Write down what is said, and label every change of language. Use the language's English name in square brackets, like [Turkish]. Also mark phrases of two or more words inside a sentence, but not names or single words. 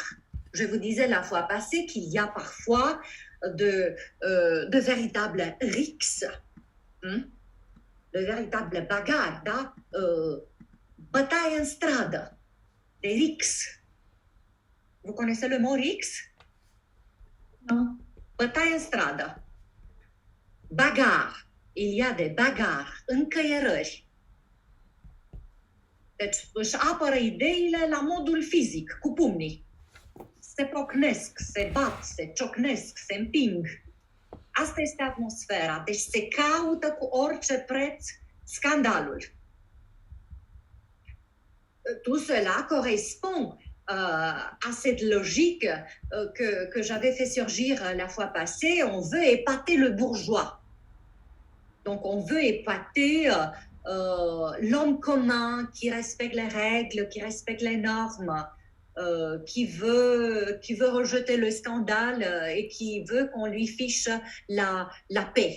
[French] Je vous disais la fois passée qu'il y a parfois de véritables rixes, de véritables bagarres, bataille en strade, des rixes. Vous connaissez le mot rix? Non. [Romanian] Bătaie în stradă, bagar, [French] il y a des bagarres, [Romanian] încăierări. Deci își apără ideile la modul fizic, cu pumnii. Se procnesc, se bat, se ciocnesc, se împing. Asta este atmosfera. Deci se caută cu orice preț scandalul. [French] Tout cela correspond à cette logique que j'avais fait surgir la fois passée. On veut épater le bourgeois. Donc on veut épater l'homme commun qui respecte les règles, qui respecte les normes, qui veut rejeter le scandale et qui veut qu'on lui fiche la paix.